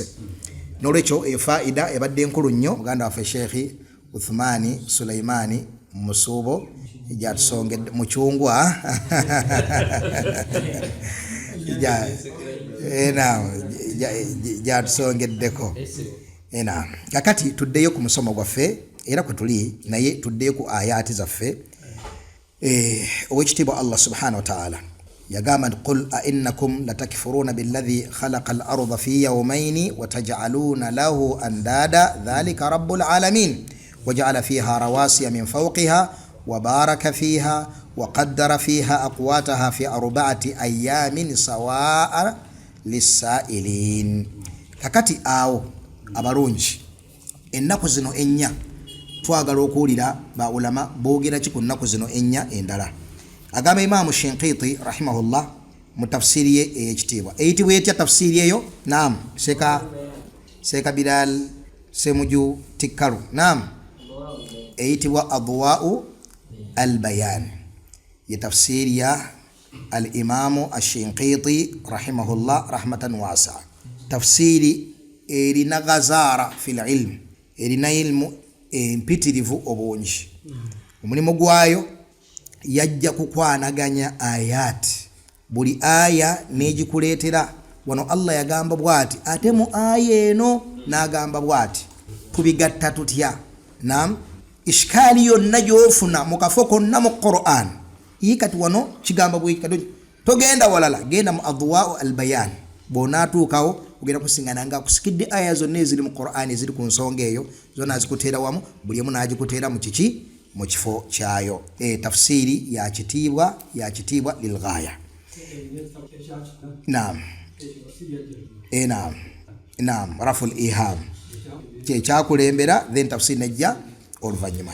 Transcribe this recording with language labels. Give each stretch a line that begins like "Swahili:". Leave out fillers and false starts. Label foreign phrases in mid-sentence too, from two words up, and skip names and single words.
Ganda: N'olwekyo efaida ebadde enkulu nnyo muganda waffe Sheikh Uthmani Sulaimani Musuubo gyatusongedde mucungwa gyatusongeddeko. Kakati tuddeyo ku musomo gwaffe era kwe tuli naye tuddeyo ku ayati zaffe.
Arabic: Owekitiibwa الله سبحانه وتعالى
Ganda: yagamba nti
Arabic: قل أإنكم لتكفرون بالذي خلق الأرض في يومين وتجعلون له أندادا ذلك رب العالمين وجعل فيها رواسي من فوقها وبارك فيها وقدر فيها أقواتها في 4 أيام سواء للسائلين.
Ganda: Kakati awo abalungi ennaku zino ennya twagala okuwulira ba ulama boogera ki ku nnaku zino ennya endala. Agamba Imam Shinqiti rahimahullah mu tafsiri ye ey'ekitiibwa eyitibwa etya tafsiri eyo? Naam, Seka Bilal Semuju Tikkalu. Naam, eyitibwa Adwa'u al-Bayan, ye tafsiri ya al-Imam Shinqiti
Arabic: رحمه الله رحمة واسعة.
Ganda: Tafsiri erina
Arabic: غزارة في العلم,
Ganda: erina ilmu empitirivu obungi. Omulimu gwayo yajja kukwanaganya ayati, buli aya negikuleetera wano Allah yagamba bwati ate mu aya eno n'agamba bwati, tubigatta tutya? Naam, ishkali yonna gy'ofuna mu kafo konna mu Qur'an kati wano kigamba bwe kati togenda walala, genda mu Adwa'u al-Bayan. Bw'onaatuukawo ogenda kusingana nga kusikidde aya zonna eziri mu Qur'an eziri ku nsonga eyo zonna azikuteera wamu, buli emu n'agikuteera mu kiki? Mu kifo kyayo. Tafsiri ya kitiibwa lilghaya. Naam, naam,
Arabic: رفع الإيهام
Ganda: kyakulembera, then tafsiri nejja oluvannyuma.